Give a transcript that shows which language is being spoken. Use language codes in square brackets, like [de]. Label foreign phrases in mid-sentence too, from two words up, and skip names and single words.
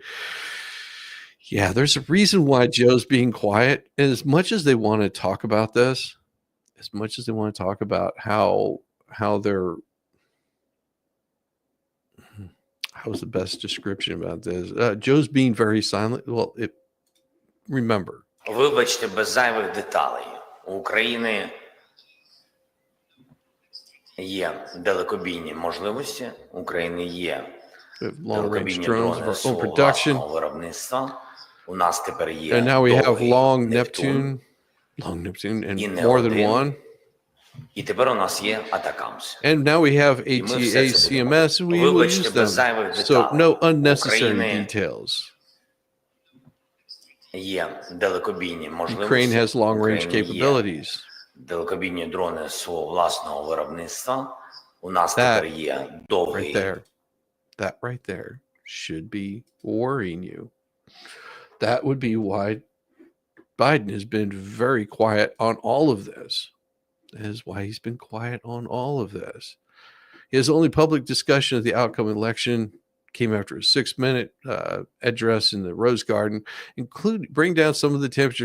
[en] Yeah, there's a reason why Joe's being quiet. And as much as they want to talk about this, as much as they want to talk about how they're how's the best description about this? Joe's being very silent. Well, remember. [uk] Вибачте, без зайвих деталей. У України є далекобійні можливості, у України є далекобійні дрони свого власного виробництва. У нас тепер є [en] And now we have long [uk] Нептун, [en] Neptune, and [uk] і не [en] more than [uk] один. [en] one. [uk] І тепер у нас є Атакамс. [en] And now we have [uk] І ми все [en] ATA, [uk] це будемо. [en] CMS, and we will [uk] Вибачте, [en] use [uk] без [en] them. [uk] зайвих [en] So [uk] деталей. [en] no unnecessary [uk] України [en] details. [uk] є далекобійні [en] Ukraine [uk] можливості. [en] has long-range [uk] України є [en] capabilities. [uk] далекобійні дрони свого власного виробництва. У нас [en] That [uk] тепер є довгий [en] That right there should be worrying you. That would be why Biden has been very quiet on all of this. That is why he's been quiet on all of this. His only public discussion of the outcome election came after a 6-minute address in the Rose Garden, bring down some of the temperature.